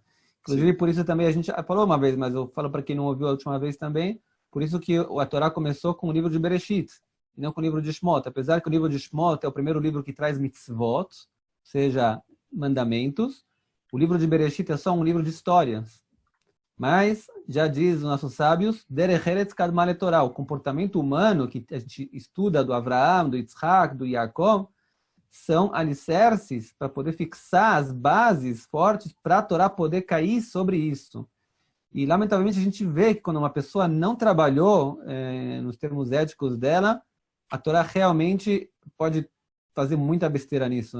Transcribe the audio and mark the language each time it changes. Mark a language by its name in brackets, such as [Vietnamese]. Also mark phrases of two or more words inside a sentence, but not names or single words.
[Portuguese] Inclusive, por isso também a gente falou uma vez, mas eu falo para quem não ouviu a última vez também, por isso que a Torá começou com o livro de Bereshit, e não com o livro de Shmot. Apesar que o livro de Shmot é o primeiro livro que traz mitzvot, ou seja, mandamentos, o livro de Bereshit é só um livro de histórias. Mas, já diz os nossos sábios, [Hebrew] דרך ארץ קדמה לתורה, [Portuguese] o comportamento humano que a gente estuda do Avraham, do Yitzhak, do Yaakov, são alicerces para poder fixar as bases fortes para a Torá poder cair sobre isso. E, lamentavelmente, a gente vê que quando uma pessoa não trabalhou nos termos éticos dela, a Torá realmente pode fazer muita besteira nisso.